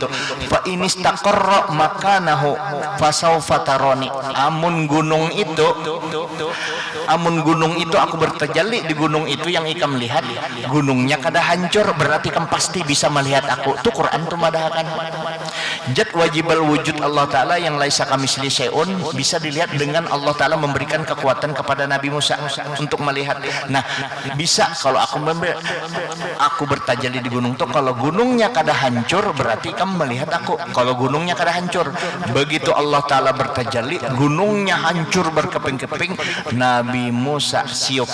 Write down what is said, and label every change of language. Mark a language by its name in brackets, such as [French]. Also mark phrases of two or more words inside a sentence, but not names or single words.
[Arabic] فإن استقر مكانه فسوف تراني. [Banjar] Amun gunung itu aku bertajalli di gunung itu yang ikam lihat, gunungnya kada hancur, berarti ikam pasti bisa melihat aku. Itu Quran tuh madahakan. [Indonesian] Jad [Arabic] واجب الوجود [Indonesian] Allah Ta'ala yang [Arabic] ليس كمثله شيء, [Indonesian] bisa dilihat dengan Allah Ta'ala memberikan kekuatan kepada Nabi Musa untuk melihat. [Banjar] Nah, bisa kalau aku bertajalli di gunung tuh, kalau gunungnya kada hancur berarti kamu melihat aku. Kalau gunungnya kada hancur, begitu Allah Ta'ala bertajalli, gunungnya hancur berkeping-keping, Nabi Musa siup.